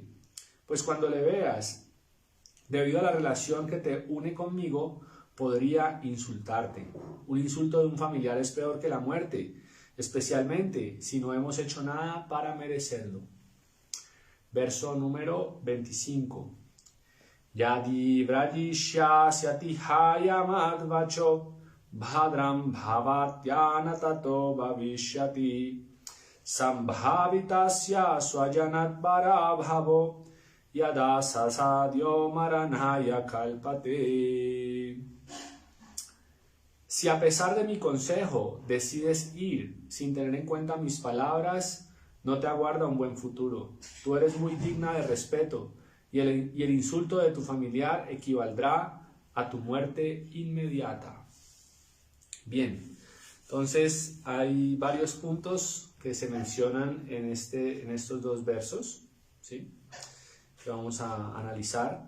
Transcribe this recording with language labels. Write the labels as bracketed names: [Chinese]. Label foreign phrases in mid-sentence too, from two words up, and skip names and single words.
[Spanish] Pues cuando le veas, debido a la relación que te une conmigo, podría insultarte. Un insulto de un familiar es peor que la muerte, especialmente si no hemos hecho nada para merecerlo. Verso número 25. [Sanskrit] Yadi vrajishya syatihaya madvacho bhadram bhavatyana tato bhavishyati sambhavitasya swajanat bharabhavo yada sasadyo maranaya kalpate. [Spanish] Si a pesar de mi consejo decides ir sin tener en cuenta mis palabras, no te aguarda un buen futuro. Tú eres muy digna de respeto y el insulto de tu familiar equivaldrá a tu muerte inmediata. Bien, entonces hay varios puntos que se mencionan en estos dos versos, ¿sí?, que vamos a analizar.